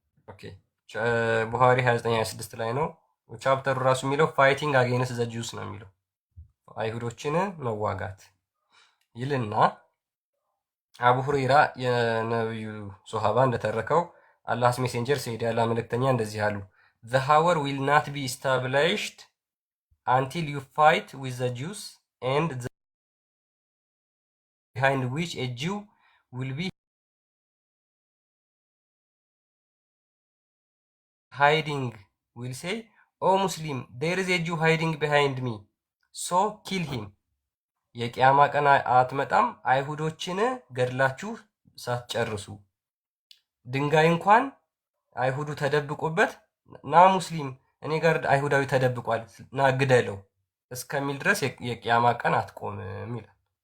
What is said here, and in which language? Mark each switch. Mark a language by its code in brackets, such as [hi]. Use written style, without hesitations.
[am] ኦኬ ቡሃሪ 29-26 ላይ ነው ቻፕተሩ ራሱ የሚለው ፋይቲንግ አጌንስት ዘ ጁስ ነው የሚለው አይሁዶችን መዋጋት ይልና አቡ ሁረይራ የነብዩ ሶሃባ እንደተረከው አላህስ ሜሴንጀር ሲሄድ ያለ መልእክተኛ እንደዚህ አሉ። [en] the hour will not be established until you fight with the Jews and the behind which a Jew will be hiding will say, "Oh Muslim, there is a Jew hiding behind me, so kill him." [am] የቂያማ ቀን አትመጣም አይሁዶችን ገድላችሁ ሳትጨርሱ። ድንጋይ እንኳን አይሁዱ ተደብቆበት ና ሙስሊም እኔ ጋር አይሁዳዊ ተደብቋል ና ግደለው እስከሚል ድረስ የቂያማ ቀን አትቆምም ይላል።